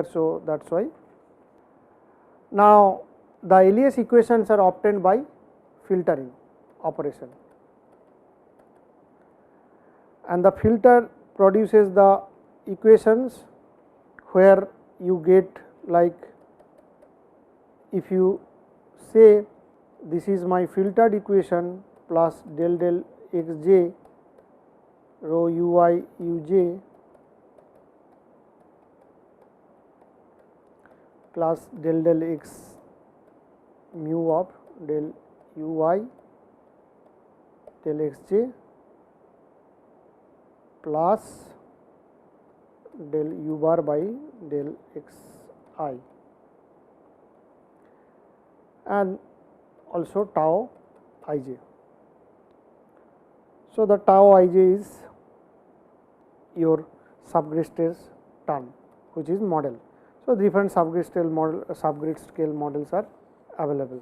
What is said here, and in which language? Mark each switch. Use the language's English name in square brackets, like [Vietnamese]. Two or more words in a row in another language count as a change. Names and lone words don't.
[English] So, that is why. Now, the LES equations are obtained by filtering operation, and the filter produces the equations where you get, like if you say this is my filtered equation plus del del x j rho u I u j plus del del x mu of del u I del x j plus del u bar by del x I, and also tau I j. So, the tau I j is your subgrid stress term, which is model. So, different subgrid scale models are available.